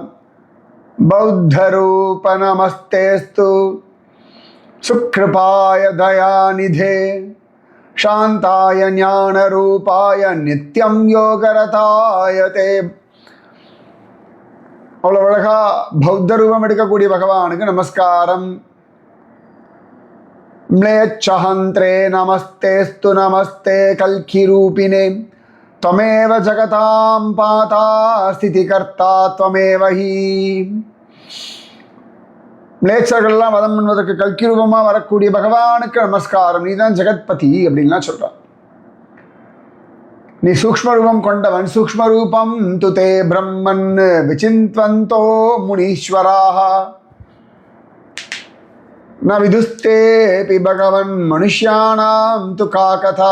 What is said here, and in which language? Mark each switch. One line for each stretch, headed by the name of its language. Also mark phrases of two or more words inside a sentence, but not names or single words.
Sanskrit: बौद्ध रूप नमस्तेस्तु सुकृपाय दयानिधे शान्ताय ज्ञान रूपाय नित्यं योगरतायते.
Tamil: அவ்வளோ அழகா பௌத்த ரூபம் எடுக்கக்கூடிய பகவானுக்கு நமஸ்காரம்.
Sanskrit: म्लेच्छहन्त्रे नमस्तेस्तु नमस्ते कल्कि रूपिणे त्वमेव जगतां पाता स्थितिकर्ता त्वमेव ही.
Tamil: மிளேச்சர்கள்லாம் வதம் பண்ணுவதற்கு கல்கி ரூபமாக வரக்கூடிய பகவானுக்கு நமஸ்காரம். நீ தான் ஜெகத்பதி அப்படின்லாம் சொல்கிறான். நீ சூக்ஷ்ம ரூபம் கொண்டவன்.
Sanskrit: सूक्ष्म रूपं तुते ब्रह्मन् विचिन्वन्तो मुनीश्वराः न विदुस्तेपि भगवन् मनुष्याणां तु का कथा.